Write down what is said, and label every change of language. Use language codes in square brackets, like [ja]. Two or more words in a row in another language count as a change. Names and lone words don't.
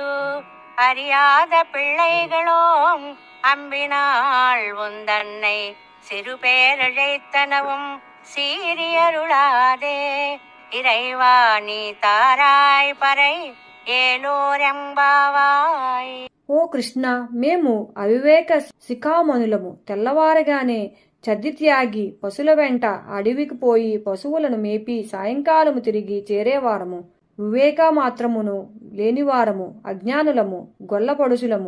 [ta] அறியாத பிள்ளைகளோம் அம்பினாள் உந்தன்னை சிறு பேரழைத்தனவும் சீரியருளாதே. இறைவா நீ தாராய் பறை ఏలోరెంబావాయ్. [te] ఓ కృష్ణ, మేము అవివేక శిఖామణులము. తెల్లవారగానే చద్దిత్యాగి పశుల వెంట అడవికి పోయి పశువులను మేపి సాయంకాలము తిరిగి చేరేవారము. వివేక మాత్రమును లేనివారము, అజ్ఞానులము, గొల్లపడుసులము.